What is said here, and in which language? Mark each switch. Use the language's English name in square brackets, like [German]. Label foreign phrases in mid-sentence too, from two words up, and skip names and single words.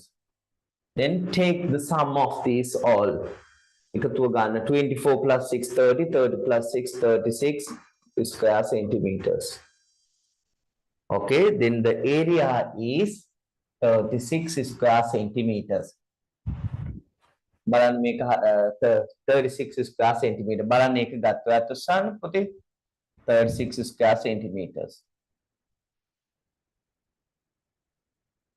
[English] Then take the sum of these all. 24 plus 6, 30, 30 plus 6, 36 square centimeters. Okay, then the area is 36 square centimeters. [Sinhala] බලන්න මේක 36 [English] square centimeter. [Sinhala] බලන්න ඒක ගත්තා අතසන් පුතේ 36 [English] square centimeters.